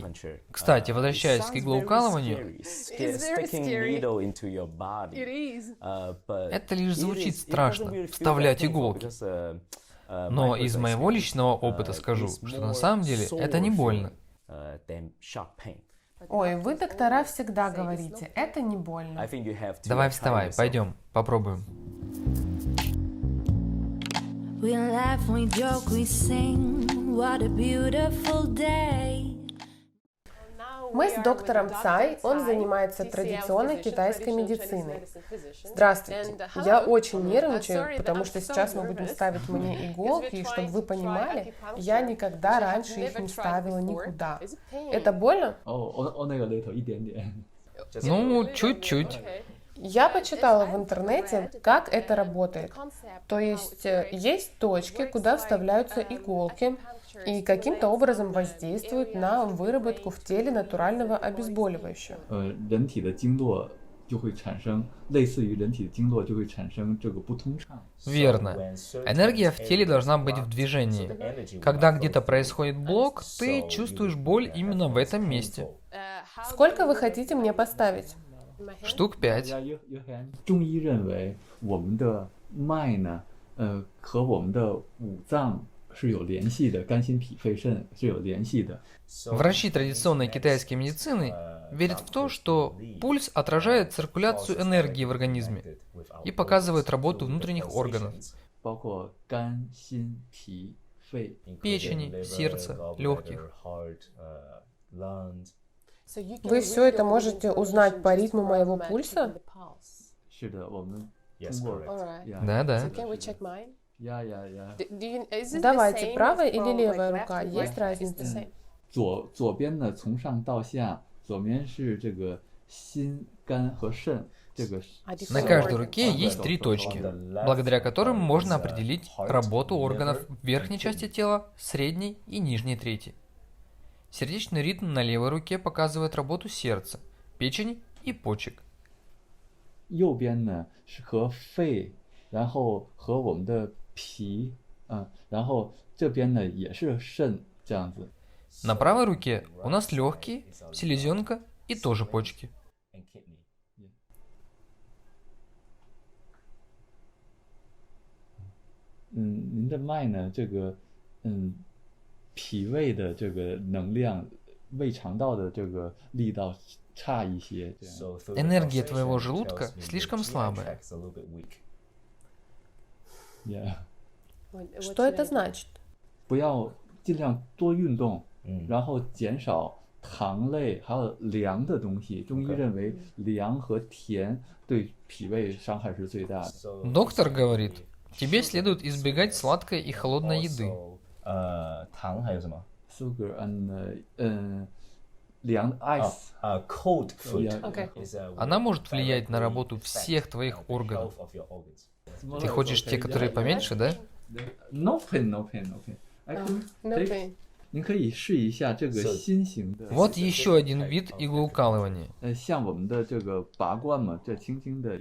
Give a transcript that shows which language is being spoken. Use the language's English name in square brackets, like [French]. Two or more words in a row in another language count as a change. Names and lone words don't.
[Russian] Кстати, возвращаясь к иглоукалыванию, это лишь звучит страшно, вставлять иголки. Но из моего личного опыта скажу, что на самом деле это не больно. Ой, вы, доктора, всегда говорите, это не больно. Давай вставай, пойдем, попробуем. [English] We laugh, we joke, we sing. What a beautiful day. [Russian] Мы с доктором Цай, он занимается традиционной китайской медициной. Здравствуйте. Я очень нервничаю, потому что сейчас мы будем ставить мне иголки, и чтобы вы понимали, я никогда раньше их не ставила никуда. Это больно? Ну, чуть-чуть. Я почитала в интернете, как это работает. То есть точки, куда вставляются иголки и каким-то образом воздействуют на выработку в теле натурального обезболивающего. [Chinese] 就会产生类似于人体的经络就会产生这个不通畅。 [Russian] Верно. Энергия в теле должна быть в движении. Когда где-то происходит блок, ты чувствуешь боль именно в этом месте. Сколько вы хотите мне поставить? Штук 5. [Chinese] 中医认为我们的脉呢，和我们的五脏是有联系的，肝心脾肺肾是有联系的。 [Russian] Врачи традиционной китайской медицины верят в то, что пульс отражает циркуляцию энергии в организме и показывает работу внутренних органов. [Chinese] 包括肝、心、脾、肺。 [Russian] Печени, сердца, легких. Вы все это можете узнать по ритму моего пульса? [Chinese] 是的，我们通过 [Russian] Да-да. [English] Can we check mine? yeah. Is it the [Russian] Давайте, [English] same [Russian] правая или [English] from, [Russian] левая [English] like, [Russian] рука? [English] left to [Russian] Есть [English] right? It's the [Russian] разница? [English] same. [Chinese] 左边呢，从上到下，左边是这个心、肝和肾，这个 [Russian] На каждой руке есть 3 точки, благодаря которым можно определить работу органов верхней части тела, средней и нижней трети. Сердечный ритм на левой руке показывает работу сердца, печени и почек. [Chinese] 右边呢是和肺，然后和我们的脾，然后这边呢也是肾，这样子。 [Russian] На правой руке у нас легкие, селезенка и тоже почки. [Chinese] 您的脉呢，这个脾胃的这个能量，胃肠道的这个力道差一些，这样。 [Russian] Энергия твоего желудка слишком слабая. [English] Yeah. [Russian] Что это значит? [Chinese] 不要尽量多运动，然后减少糖类还有凉的东西。中医认为凉和甜对脾胃伤害是最大的。 [Russian] Доктор говорит, тебе следует избегать сладкой и холодной еды. [Chinese] 糖还有什么？ [English] Sugar and 凉 ice cold food. Okay. [Russian] Она может влиять на работу всех твоих органов. Ты хочешь те, которые поменьше, да? [English] No pain, no pain, no pain. No pain. [Chinese] 您可以试一下这个新型的。 [Russian] Вот еще один вид иглоукалывания. [Chinese] 像我们的这个拔罐嘛，这轻轻的，